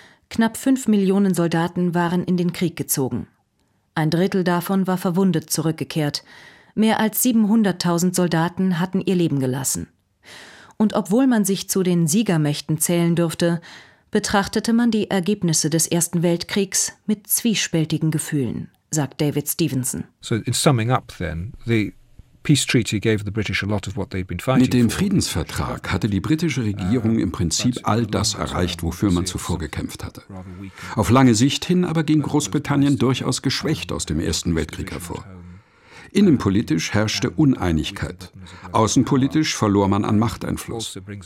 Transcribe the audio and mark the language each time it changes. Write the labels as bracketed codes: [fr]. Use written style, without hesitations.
[de] Knapp 5 Millionen Soldaten waren in den Krieg gezogen. Ein Drittel davon war verwundet zurückgekehrt. Mehr als 700.000 Soldaten hatten ihr Leben gelassen. Und obwohl man sich zu den Siegermächten zählen dürfte, betrachtete man die Ergebnisse des Ersten Weltkriegs mit zwiespältigen Gefühlen, sagt David Stevenson. [en] So in summing up then, the peace treaty gave the British a lot of what they've been fighting for. [de] Mit dem Friedensvertrag hatte die britische Regierung im Prinzip all das erreicht, wofür man zuvor gekämpft hatte. Auf lange Sicht hin aber ging Großbritannien durchaus geschwächt aus dem Ersten Weltkrieg hervor. Innenpolitisch herrschte Uneinigkeit. Außenpolitisch verlor man an Machteinfluss.